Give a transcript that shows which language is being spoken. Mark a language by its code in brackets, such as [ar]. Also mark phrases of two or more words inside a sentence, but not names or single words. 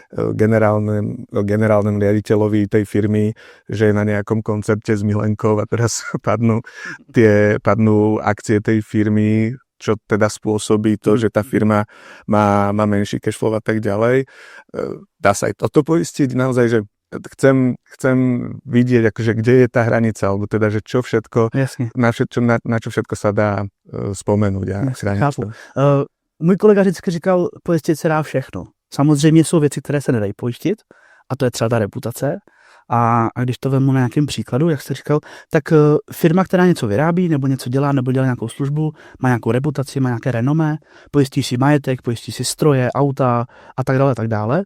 [sk] generálnom riaditeľovi tej firmy, že je na nejakom koncerte s Milenkou a teraz padnú akcie tej firmy, čo teda spôsobí to, že tá firma má menší cashflow a tak ďalej. Dá sa aj toto poistiť? Naozaj, že chcem vidieť, akože kde je tá hranica, alebo teda, že čo všetko, na čo všetko sa dá spomenúť a chrániť. [cs] Můj kolega vždycky říkal, pojistit se dá všechno. Samozřejmě jsou věci, které se nedají pojistit, a to je třeba ta reputace. A když to vezmu na nějakém příkladu, jak jste říkal, tak firma, která něco vyrábí, nebo něco dělá, nebo dělá nějakou službu, má nějakou reputaci, má nějaké renomé, pojistí si majetek, pojistí si stroje, auta a tak dále.